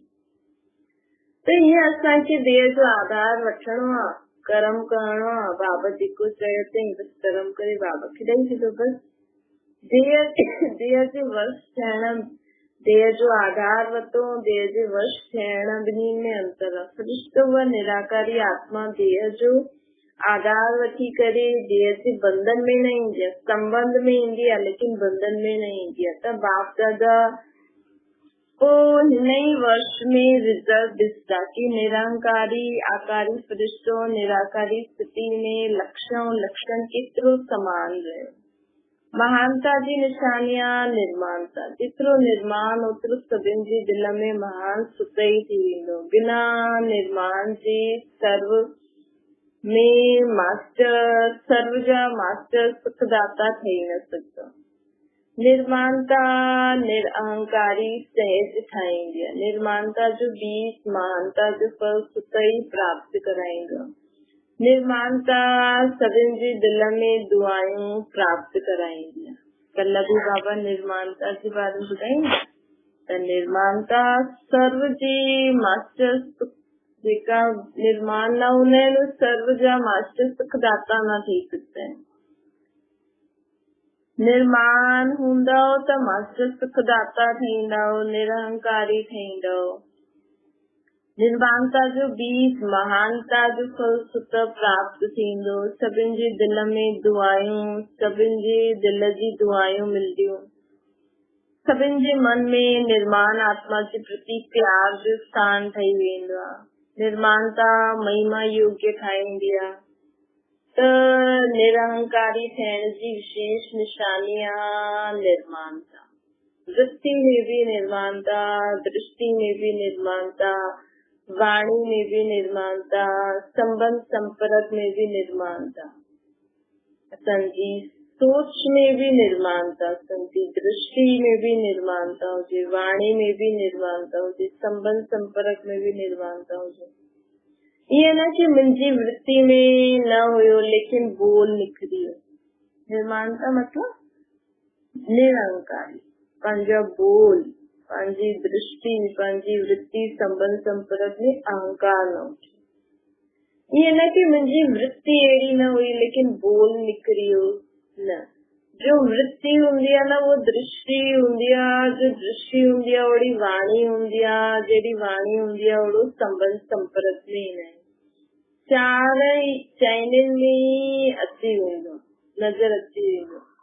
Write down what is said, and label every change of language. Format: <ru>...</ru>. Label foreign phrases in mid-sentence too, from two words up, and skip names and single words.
<sd>त हीअं असांखे देह जो आधार वठणो आहे, कर्म करणो आहे। बाबा जेको चयो अथई बसि कर्म करे बाबा खे ॾेई छॾो। बसि देह जे वश थियण, देह जो आधार वरितो, देह जे वश थियण, ॿिन्ही में अंतर आहे। फ़रिश्तो व निराकारी आत्मा देह जो आधार वठी करे देह जे बंधन में न ईंदी आहे, संबंध में ईंदी आहे, लेकिन बंधन में न ईंदी आहे। त बाप दादा पोइ हिन ई वर्ष में रिजल्ट ॾिसंदा कि निरंकारी आकारी फ़रिश्तो निराकारी स्थिति में लक्षण केतिरो समान रहियो। महानता जी निशानियां निर्माणता, जेतिरो निर्माण ओतिरो सभिनि जी दिल में महान सुख ई थी वेंदो। बिना निर्माण जे सर्व जा मास्टर सुखदाता ठही न सघंदा। निर्माणता निरअहंकारी सहज ठाहींदी आहे। निर्माणता जो बीज महानता जो फल सुख ई प्राप्त कराईंदो। निर्माणता सभिनि जी दिल में दुआयूं प्राप्त कराईंदी आहे। कल्ह बि बाबा निर्माणता जे बारे में ॿुधाईंदा त निर्माणता सर्व जी मास्टर, जेका निर्माण न हूंदा आहिनि सर्व जा मास्टर सुखदाता न थी सघंदा आहिनि। निर्माण हूंदो त मास्टर सुखदाता ठहींदो, निरअहंकारी ठहींदो। निर्माणता जो बीज महानता जो फल सुख प्राप्त थींदो। सभिनि जी दिल में दुआयूं, सभिनि जी दिल जी दुआयूं मिलंदियूं। सभिनि जे मन में निर्माण आत्मा जे प्रति प्यार जो स्थान ठही वेंदो आहे। निर्माणता महिमा योग्य ठाहींदी आहे। त निरअहंकारी थियण जी विशेष निशानी आहे निर्माणता। वृत्ति में भी निर्माणता, दृष्टि में भी निर्माणता, वाणी में भी निर्माणता, संबंध संपर्क में भी निर्माणता, असांजी सोच में भी निर्माणता, असांजी दृष्टि में भी निर्माणता हुजे, वाणी में भी निर्माणता हुजे, संबंध संपर्क में भी निर्माणता हुजे। ईअं न कि मुंहिंजी वृत्ति में न हुयो लेकिन बोल निकिरी वियो। निर्माणता मतलब निरअहंकारी, पंहिंजा बोल, पंहिंजी दृष्टि, पंहिंजी वृत्ति, संबंध संपर्क में अहंकार न हुजे। ये न कि मुंहिंजी वृत्ति अहिड़ी न हुई लेकिन बोल निकिरी हो, न। जो वृत्ति हूंदी आहे न वो दृष्टि हूंदी आहे, जो दृष्टि हूंदी आहे ओड़ी वाणी हूंदी आहे, जहिड़ी वाणी हूंदी आहे ओड़ो संबंध संपर्क में ईंदा आहिनि। चारई चैनल में अची वेंदो, नज़र अची वेंदो।</sd>